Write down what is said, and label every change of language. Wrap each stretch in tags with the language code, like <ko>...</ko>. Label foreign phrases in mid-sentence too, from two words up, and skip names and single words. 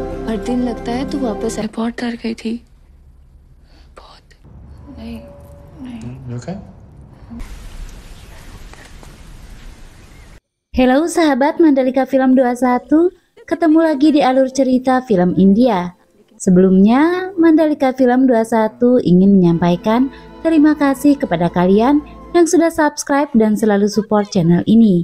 <hi>हर दिन लगता है तू वापस आ। बहुत डर गई थी, बहुत। नहीं नहीं।</hi> <en>You okay?</en> <id>Halo sahabat Mandalika Film 21, ketemu lagi di alur cerita film India. Sebelumnya, Mandalika Film 21 ingin menyampaikan terima kasih kepada kalian yang sudah subscribe dan selalu support channel ini.</id>